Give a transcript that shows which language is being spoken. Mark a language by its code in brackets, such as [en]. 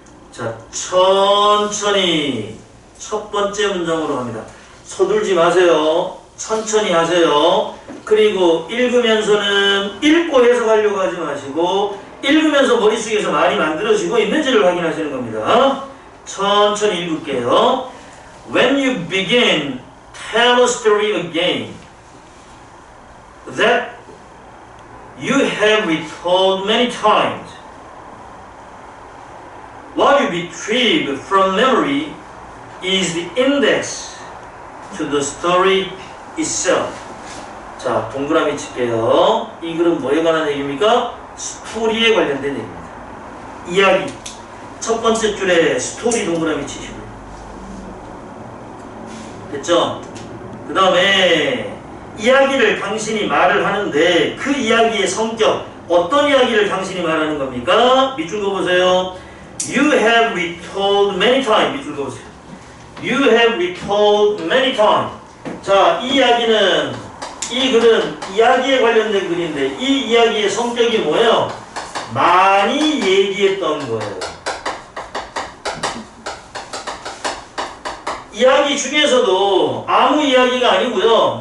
[ko] 자, 천천히 첫 번째 문장으로 갑니다. 서둘지 마세요. 천천히 하세요. 그리고 읽으면서는 읽고 해석하려고 하지 마시고 읽으면서 머릿속에서 말이 만들어지고 있는지를 확인하시는 겁니다. 천천히 읽을게요. [en] When you begin, tell a story again that you have retold many times. What you retrieve from memory is the index to the story itself. [ko] 자, 동그라미 칠게요. 이 글은 뭐에 관한 얘기입니까? 스토리에 관련된 얘기입니다. 이야기. 첫 번째 줄에 스토리 동그라미 치시고요. 됐죠? 그 다음에 이야기를 당신이 말을 하는데 그 이야기의 성격, 어떤 이야기를 당신이 말하는 겁니까? 밑줄 그어보세요. [en] You have retold many times. [ko] 밑줄 그어보세요. [en] You have retold many times. [ko] 자, 이 이야기는, 이 글은 이야기에 관련된 글인데 이 이야기의 성격이 뭐예요? 많이 얘기했던 거예요. 이야기 중에서도 아무 이야기가 아니고요.